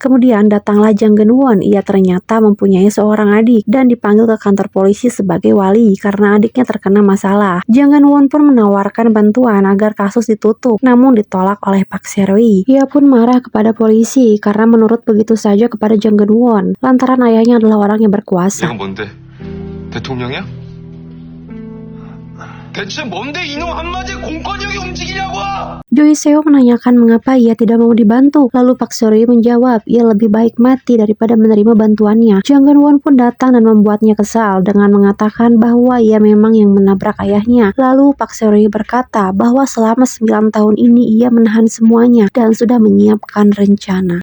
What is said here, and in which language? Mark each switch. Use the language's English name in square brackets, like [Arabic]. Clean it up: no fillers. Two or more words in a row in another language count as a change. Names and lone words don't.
[Indonesian] Kemudian datanglah Jang Geun-won. Ia ternyata mempunyai seorang adik dan dipanggil ke kantor polisi sebagai wali karena adiknya terkena masalah. Jang Geun-won pun menawarkan bantuan agar kasus ditutup, namun ditolak oleh Pak Seroy. Ia pun marah kepada polisi karena menurut begitu saja kepada Jang Geun-won lantaran ayahnya adalah orang yang berkuasa. [Korean] 대통령이야? 대체 뭔데 이놈 한마디에 공권력이 움직이냐고! [Indonesian] Joy Seo menanyakan mengapa ia tidak mau dibantu. Lalu Pak Seroy menjawab, ia lebih baik mati daripada menerima bantuannya. Jang Geun-won pun datang dan membuatnya kesal dengan mengatakan bahwa ia memang yang menabrak ayahnya. Lalu Pak Seroy berkata bahwa selama 9 tahun ini ia menahan semuanya dan sudah menyiapkan rencana.